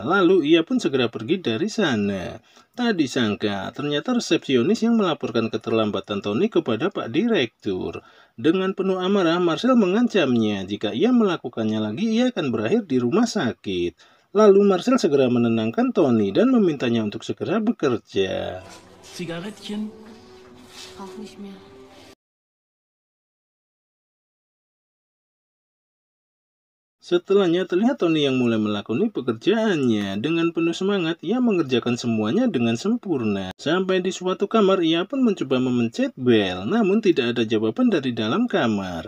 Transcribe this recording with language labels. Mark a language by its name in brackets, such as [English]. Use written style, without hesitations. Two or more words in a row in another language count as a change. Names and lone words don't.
[Indonesian] Lalu ia pun segera pergi dari sana. Tak disangka, ternyata resepsionis yang melaporkan keterlambatan Tony kepada Pak Direktur. Dengan penuh amarah, Marcel mengancamnya jika ia melakukannya lagi, ia akan berakhir di rumah sakit. Lalu Marcel segera menenangkan Tony dan memintanya untuk segera bekerja. [German] Zigarettchen? Brauch nicht mehr. [Indonesian] Setelahnya terlihat Tony yang mulai melakoni pekerjaannya. Dengan penuh semangat, ia mengerjakan semuanya dengan sempurna. Sampai di suatu kamar, ia pun mencoba memencet bel, namun tidak ada jawaban dari dalam kamar.